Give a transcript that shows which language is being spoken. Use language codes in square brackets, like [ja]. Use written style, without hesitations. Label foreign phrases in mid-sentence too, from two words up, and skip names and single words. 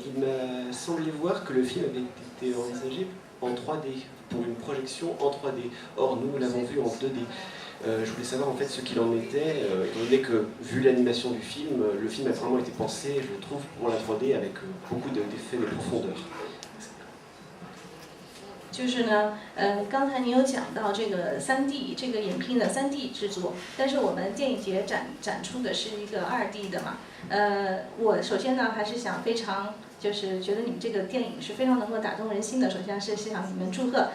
[fr] Il m'a semblé voir que le film avait été envisagé en 3D, pour une projection en 3D. Or, nous l'avons vu en 2D. Je voulais savoir en fait ce qu'il en était, étant donné que, vu l'animation du film, le film a vraiment été pensé, je trouve, pour la 3D avec beaucoup d'effets de profondeur. [zh] 就是呢，刚才你有讲到这个3D 这个影片的3D 制作，但是我们电影节展出的是一个2D 的嘛。我首先呢还是想非常就是觉得你们这个电影是非常能够打动人心的，首先是向你们祝贺。